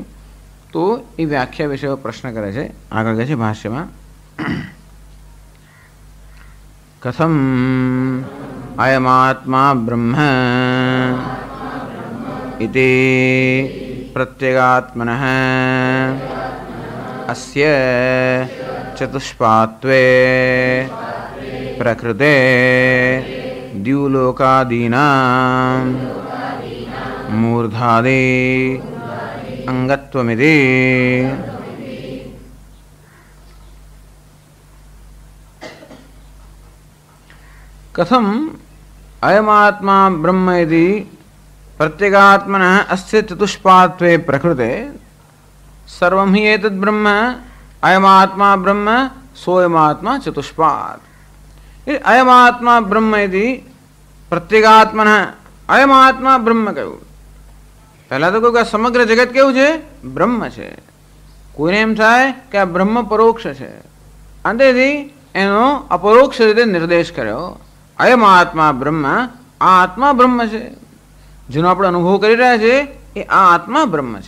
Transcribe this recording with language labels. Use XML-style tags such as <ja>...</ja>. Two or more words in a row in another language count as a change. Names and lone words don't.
<gu>તો એ વ્યાખ્યા વિશે પ્રશ્ન કરે છે. આગળ કહે છે ભાષ્યમાં</gu> <sa>कथम अयमात्मा ब्रह्म इति प्रत्येगात्मनः अस्य चतुष्पात्वे प्रकृते द्युलोकादीनां मूर्धादि अंगत्वमिति। कथम अयमात्मा ब्रह्म यदि प्रत्यगात्मनः अस्य चतुष्पात्वे प्रकृते सर्वं हि एतद् ब्रह्म अयमात्मा ब्रह्म सोऽयमात्मा चतुष्पात्। अयमात्मा ब्रह्म यदि प्रत्यगात्मनः अयमात्मा ब्रह्म कह્યું।</sa> <gu>પહેલા તો કહ્યું કે સમગ્ર જગત કેવું છે? બ્રહ્મ છે. કોઈને એમ થાય કે આ બ્રહ્મ પરોક્ષ છે, અંતેથી એનો અપરોક્ષ રીતે નિર્દેશ કર્યો.</gu> <sa>अयमात्मा ब्रह्म,</sa> <gu>આ આત્મા બ્રહ્મ છે. જેનો આપણે અનુભવ કરી રહ્યા છે એ આ આત્મા બ્રહ્મ છે.</gu>